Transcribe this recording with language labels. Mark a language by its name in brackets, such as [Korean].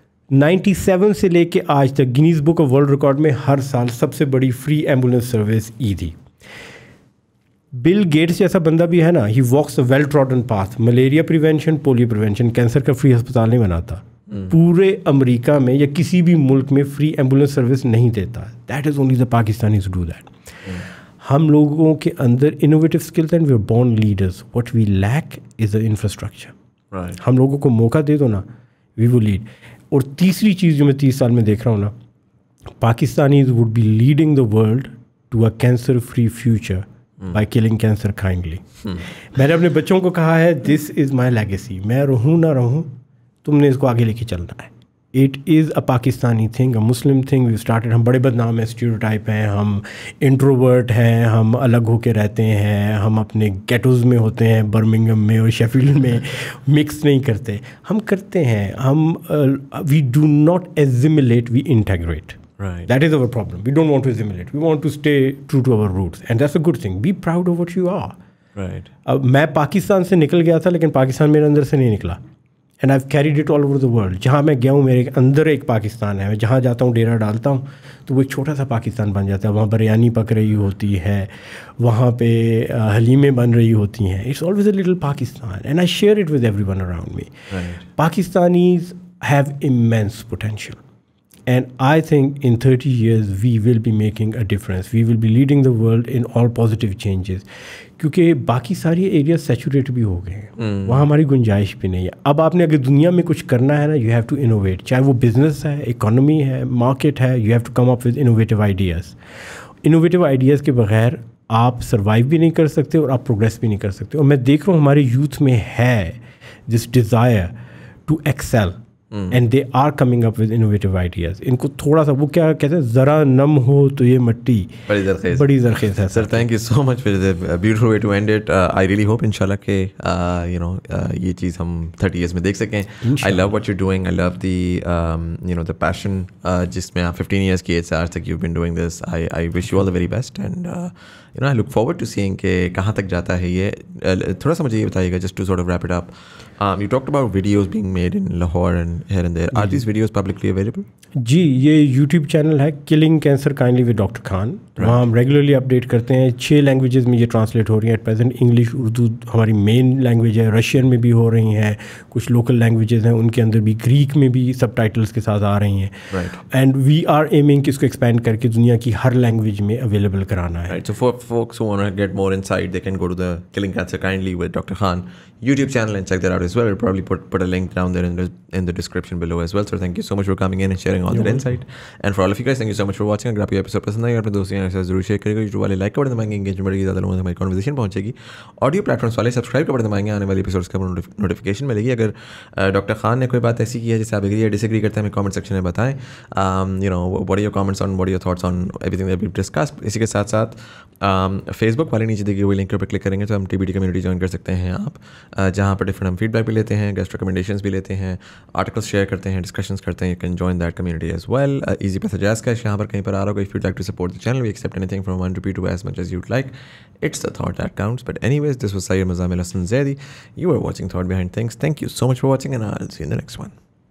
[Urdu] 97 سے لے کے آج تک Guinness book of world record میں ہر سال سب سے بڑی free ambulance service Edhi. Bill Gates جیسا بندہ بھی ہے نا, [English] He walks a well trodden path. [Urdu] Malaria prevention, polio prevention, cancer کا فری ہسپتال نہیں بناتا. پورے امریکہ میں یا کسی بھی ملک میں فری ایمبولینس سروس نہیں دیتا. [English] That is only the Pakistanis do that. [Urdu] ہم لوگوں کے اندر [English] Innovative skills and we are born leaders. What we lack is a infrastructure. [Urdu] ہم لوگوں کو موقع دے دو نا, [English] We will lead. [Urdu] اور تیسری چیز جو میں 30 سال میں دیکھ رہا ہوں نا, [English] Pakistanis would be leading the world to a cancer free future by killing cancer kindly. [Urdu] میں نے اپنے بچوں کو کہا ہے [English] This is my legacy. [Urdu] میں رہوں نہ رہوں, تم نے اس کو آگے لے کے چلنا ہے. [English] It is a Pakistani thing, a Muslim thing. We started. [Urdu] ہم بڑے بدنام ہیں, اسٹیریوٹائپ ہیں, ہم انٹروورٹ ہیں, ہم الگ ہو کے رہتے ہیں, ہم اپنے گیٹوز میں ہوتے ہیں, برمنگم میں اور شیفیلڈ میں مکس نہیں کرتے. ہم کرتے ہیں, ہم [English] We do not assimilate, we integrate. That is our problem. We don't want to assimilate. We want to stay true to our roots. And that's a good thing. Be proud of what you are. Right. [Urdu] اب میں پاکستان سے نکل گیا تھا, لیکن پاکستان میرے اندر سے نہیں نکلا. [English] And I carried it all over the world. [Urdu] جہاں میں گیا ہوں میرے اندر ایک پاکستان ہے. میں جہاں جاتا ہوں ڈیرا ڈالتا ہوں تو وہ ایک چھوٹا سا پاکستان بن جاتا ہے. وہاں بریانی پک رہی ہوتی ہے, وہاں پہ حلیمیں بن رہی ہوتی ہیں. [English] It's always a little Pakistan and I share it with everyone around me. Pakistanis have immense potential. And I think in 30 years we will be making a difference. We will be leading the world in all positive changes. [Urdu] کیونکہ باقی ساری areas saturate بھی ہو گئے ہیں, وہاں ہماری گنجائش بھی نہیں ہے. اب آپ نے اگر دنیا میں کچھ کرنا ہے نا, [English] You have to innovate. [Urdu] چاہے وہ بزنس ہے, اکانومی ہے, مارکیٹ ہے, [English] You have to come up with innovative ideas. [Urdu] Innovative ideas کے بغیر آپ سروائیو بھی نہیں کر سکتے اور آپ پروگریس بھی نہیں کر سکتے. اور میں دیکھ رہا ہوں ہمارے یوتھ میں ہے [English] This desire to excel. And they are coming up with innovative ideas. [Urdu] ان کو تھوڑا سا وہ کیا کہتے ہیں, ذرا نم ہو تو یہ مٹی بڑی زرخیز ہے. [English] Sir thank you so much for the beautiful way to end it. I really hope [Urdu] انشاءاللہ کہ یہ چیز ہم 30 ایئرس میں دیکھ سکیں. [English] I love what you doing. I love the the passion [Urdu] جس میں آپ 15 ایئرس کی ایج سے آج تک [English] You been doing this. I wish you all the very best and I look forward to seeing [Urdu] کہ کہاں تک جاتا ہے یہ. تھوڑا سا مجھے یہ بتائیے گا, [English] Just to sort of wrap it up. You talked about videos being made in Lahore and here and there. Are these videos publicly available? [Urdu] جی, یہ یوٹیوب چینل ہے killing cancer kindly with doctor Khan. وہاں ہم regularly update کرتے ہیں. 6 languages میں یہ translate ہو رہی ہیں ایٹ پریزنٹ. انگلش, اردو ہماری مین لینگویج ہے, رشین میں بھی ہو رہی ہیں, کچھ لوکل لینگویجز ہیں ان کے اندر بھی, گریک میں بھی سب ٹائٹلس کے ساتھ آ رہی ہیں. [English] and we are aiming [Urdu] کہ اس کو ایکسپینڈ کر کے دنیا کی ہر لینگویج میں اویلیبل کرانا ہے. [English] So for folks who want to get more insight, they can go to the Killing Cancer Kindly with Dr. Khan YouTube channel and check that out as well. We'll probably put a link down there in the description below as well. So thank you so much for coming in and sharing all that insight. And for all of you guys, thank you so much for watching. [Urdu] اگر آپ کو episode پسند آئی, اپنے دوستوں کے ساتھ ضرور share کریے گا. یوٹیوب والے لائک کا بٹن دبائیں گے, انگیجمنٹ بڑھے گی, زیادہ لوگوں تک ہماری کانورسیشن پہنچے گی. آڈیو پلیٹفارمس والے سبسکرائب کا بٹن دبائیں گے, آنے والی ایپیسوڈس کا نوٹیفیکیشن ملے گی. اگر ڈاکٹر خان نے کوئی بات ایسی کی ہے جسے آپ ایگری یا ڈس ایگری کرتے ہیں, ہمیں کامنٹ سیکشن میں بتائیں. [English] what are your comments on, what are your thoughts on everything that we've discussed. [Urdu] اسی کے ساتھ ساتھ فیس بک والے نیچے دیکھیے ہوئے لنک پر کلک کریں گے تو ہم TBT کمیونٹی جوائن کر سکتے ہیں آپ, جہاں پر ڈفرنٹ ہم فیڈ بیک بھی لیتے ہیں, گیسٹ ریکمنڈیشنز بھی لیتے ہیں, آرٹیکلس شیئر کرتے ہیں, ڈسکشنز کرتے ہیں. [English] You can join that community as well. [Urdu] Easy پیسہ جائز کیش یہاں پر کہیں پر آ رہا ہوگا. [English] If you'd like to support the channel, we accept anything from 1 rupee to as much as you'd like. It's the thought that counts. But anyways, this was Sayyid Muzamil Hassan Zaidi. You were watching Thought Behind Things. Thank you so much for watching and I'll see you in the next one.